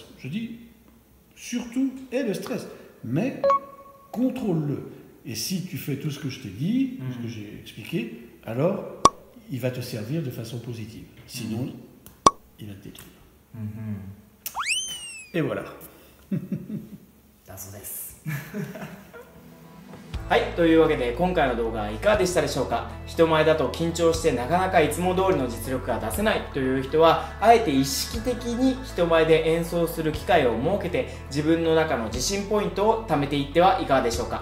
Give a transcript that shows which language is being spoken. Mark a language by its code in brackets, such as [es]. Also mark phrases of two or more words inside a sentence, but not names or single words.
[fr] Je dis, surtout, aie le stress, mais contrôle-le. Et si tu fais tout ce que je t'ai dit, ce que j'ai expliqué, alors il va te servir de façon positive. Sinon, il va te détruire. Et voilà. [ja] だそうです。はい、というわけで今回の動画はいかがでしたでしょうか。人前だと緊張してなかなかいつも通りの実力が出せないという人は、あえて意識的に人前で演奏する機会を設けて自分の中の自信ポイントを貯めていってはいかがでしょうか。